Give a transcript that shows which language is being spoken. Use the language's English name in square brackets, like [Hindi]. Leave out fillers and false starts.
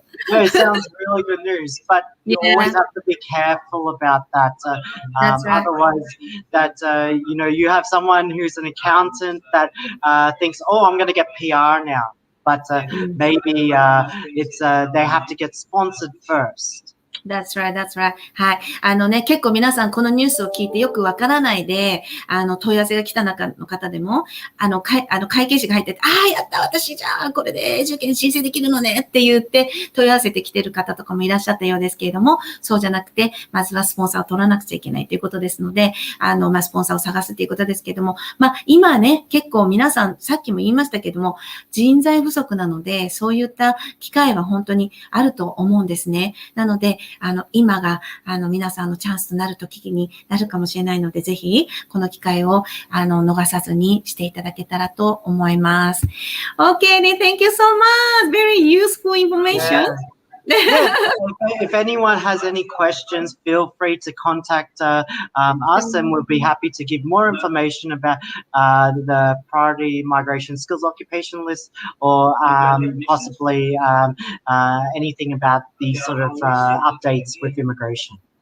[English] No, it sounds really good news, but you always have to be careful about that. That's right. Otherwise, that you have someone who's an accountant that thinks, "Oh, I'm going to get PR now," but maybe it's they have to get sponsored first. That's right, that's right. [Japanese] はい。結構皆さんこのニュースを聞いてよくわからないで、問い合わせが来た中の方でも、会計士が入ってて、やった、私じゃあ、これで受験申請できるのねって言って問い合わせてきてる方とかもいらっしゃったようですけれども、そうじゃなくて、まずはスポンサーを取らなくちゃいけないということですので、スポンサーを探すということですけれども、今ね、結構皆さん、さっきも言いましたけども、人材不足なので、そういった機会は本当にあると思うんですね。なので、今が、皆さんのチャンスとなる時になるかもしれないので、ぜひ、この機会を、逃さずにしていただけたらと思います。 [English] Okay, thank you so much. Very useful information. Yeah. If anyone has any questions, feel free to contact us, and we'll be happy to give more information about the priority migration skills occupation list, or possibly anything about these sort of updates with immigration.